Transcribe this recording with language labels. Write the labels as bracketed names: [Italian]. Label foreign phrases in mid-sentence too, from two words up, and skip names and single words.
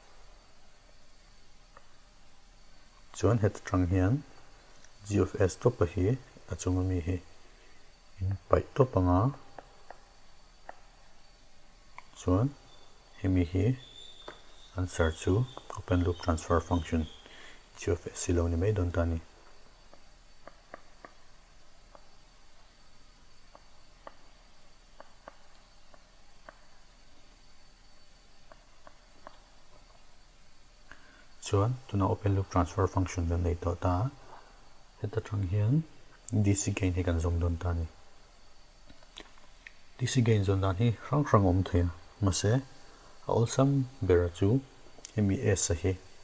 [Mizo] chuan het tang hian [English] g of s [Mizo] to pa hi achunga mi hi in pai to panga chuan hemi hi answer chu [English] open loop transfer function g of s [Mizo] ilo ni mai don ta ni chuan tuna [English] open loop transfer function [Mizo] kan nei to ta heta tang hian [English] DC gain [Mizo] hi kan zong don ta ni [English] DC gain [Mizo] zon dan hi rang om thei ma se Olsam beraju hemi s hi